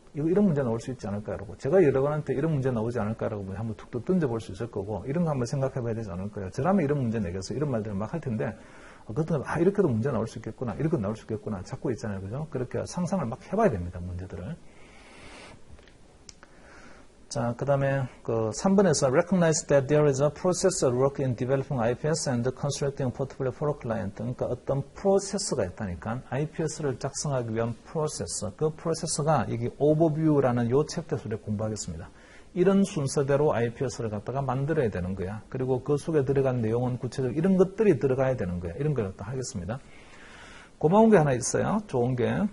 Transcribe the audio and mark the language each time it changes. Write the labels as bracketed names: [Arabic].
[Korean] 이런 문제 나올 수 있지 않을까라고. 제가 여러분한테 이런 문제 나오지 않을까라고 한번 툭툭 던져볼 수 있을 거고, 이런 거 한번 생각해봐야 되지 않을까요? 저라면 이런 문제 내겠어. 이런 말들을 막 할 텐데, 이렇게도 문제 나올 수 있겠구나. 이렇게 나올 수 있겠구나. 자꾸 있잖아요. 그죠? 그렇게 상상을 막 해봐야 됩니다. 문제들을. 자, 그 다음에 3번에서 [English] recognize that there is a process at work in developing IPS and constructing a portfolio for a client. [Korean] 그러니까 어떤 프로세스가 있다니까. IPS를 작성하기 위한 프로세스. 그 프로세스가 여기 overview라는 요 챕터 속에 공부하겠습니다. 이런 순서대로 IPS를 갖다가 만들어야 되는 거야. 그리고 그 속에 들어간 내용은 구체적으로 이런 것들이 들어가야 되는 거야. 이런 걸 갖다 하겠습니다. 고마운 게 하나 있어요. 좋은 게.